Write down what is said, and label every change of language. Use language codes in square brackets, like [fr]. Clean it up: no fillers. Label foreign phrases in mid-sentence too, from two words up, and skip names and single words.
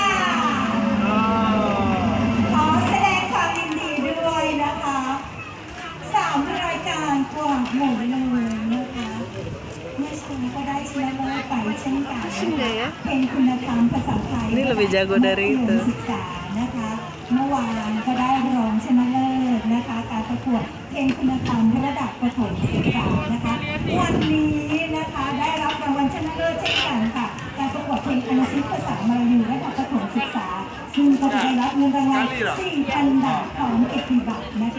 [th] ขอแสดงความยินดีด้วยนะคะ3 รายการกว่าหมดเลยนะคะเมื่อเช้าก็ได้ชนะเลิศไปเช่นกันเป็นคุณธรรมภาษาไทย [id] Ini lebih jago dari itu. [th] ศึกษานะคะเมื่อวานก็ได้รองชนะเลิศนะคะการประกวดเพลงคุณธรรมระดับประถมศึกษานะคะวันนี้นะคะได้รับรางวัลชนะเลิศเช่นกันค่ะการประกวดเพลงอนาซิสภาษามาลายูระดับประถมศึกษาซึ่งก็จะได้รับเงินรางวัล 4,000 บาทพร้อมเกียรติบัตรนะคะ